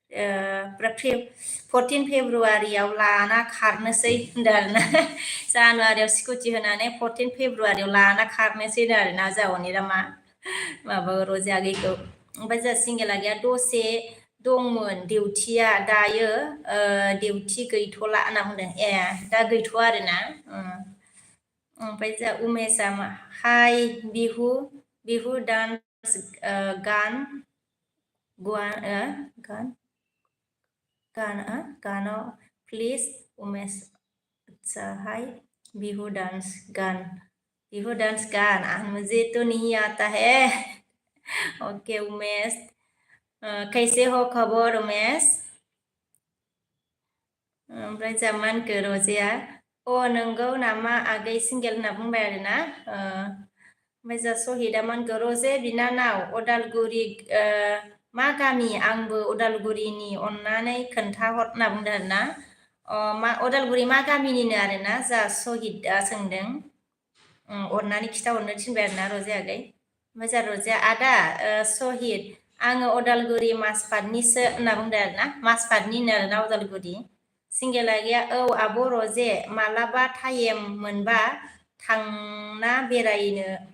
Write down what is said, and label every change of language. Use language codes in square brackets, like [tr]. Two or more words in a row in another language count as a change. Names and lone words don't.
[brx] 14 फेब्रुवारियाव लाना खारनोसै होनदों आरोना जानुवारियाव स्कुटि होनानै 14 फेब्रुवारियाव लाना खारनोसै होनदों आरोना जावनिरा माबा रजे आगैखौ ओमफ्राय जोंहा सिंगेला गैया दसे दंमोन डिउटिया दायो डिउटि गैथ'ला होनना बुंदों दा गैथ'आ आरोना ओमफ्राय जोंहा उमेशआ हाय बिहु डान्स [hi] गानाव प्लिज उमेश हाय बिहु डांस गान मुझे तो नहीं आता है ओके उमेश कैसे हो खबर उमेश [brx] ओमफ्राय जोंहा मा होनखो रजेया नंगौ नामा आगै सिंगेल होनना बुंबाय आरोना ओमफ्राय जोंहा सहिदा मा होनखो रजे बिनानाव अदालगुरि मा गामि आंबो अदालगुरिनि अन्नानै खोन्थाहर होनना बुंदों आरोना अदालगुरि मा गामिनिनो आरोना जोंहा सहिदा सोंदों अन्नानै खिथाहरनो थिनबाय आरोना रजे आगै ओमफ्राय जोंहा रजेया आदा सहिद आङो अदालगुरि मासपाटनिसो होनना बुंदों आरोना मासपाटनिनो आरोना अदालगुरि सिंगेला गैया आब' रजे मालाबा टाइम मोनबा थांना बेरायनो